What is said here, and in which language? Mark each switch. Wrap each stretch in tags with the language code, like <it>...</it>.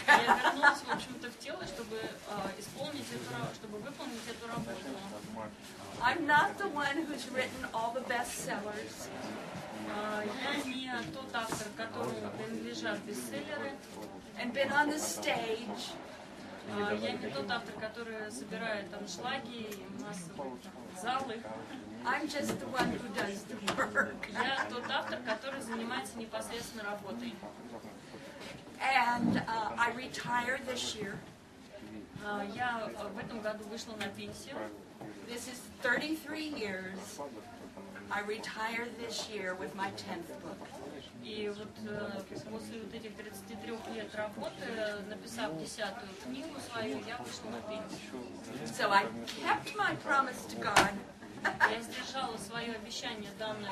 <ru>Я вернулась, в общем-то, в тело, чтобы исполнить эту, чтобы выполнить эту работу.</ru> <en>I'm not the one who's written all the bestsellers.</en> <ru>Я не тот автор, которому принадлежат бестселлеры.</ru> <en>And been on the stage.</en> <ru>Я не тот автор, который собирает аншлаги и массовые залы.</ru> <en>I'm just the one who does the work.</en> <ru>Я тот автор, который занимается непосредственно работой.</ru> <en>And I retired this year.</en> <ru>Я в этом году вышла на пенсию.</ru> <en>This is 33 years. I retired this year with my 10th book.</en> <ru>И вот после вот этих 33 лет работы, написав 10-ю книгу свою, я вышла на пенсию.</ru> <en>So I kept my promise to God.</en> <ru>Я сдержала свое обещание, данное</ru>